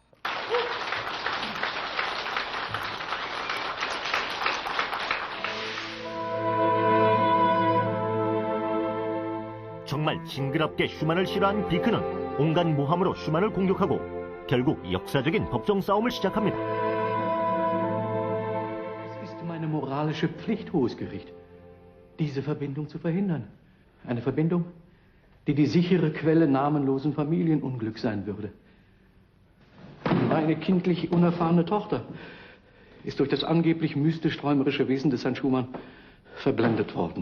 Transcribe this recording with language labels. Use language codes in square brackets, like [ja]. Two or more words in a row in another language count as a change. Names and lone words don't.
[ko] 정말 징그럽게 슈만을 싫어한 비크는 온갖 모함으로 슈만을 공격하고 결국 역사적인 법정 싸움을 시작합니다. [de] Es ist meine moralische Pflicht, hohes Gericht, diese Verbindung zu verhindern. Eine Verbindung, die die sichere Quelle namenlosen Familienunglücks sein würde. Meine kindlich unerfahrene Tochter ist durch das angeblich mystisch-träumerische Wesen des Herrn Schumann verblendet worden.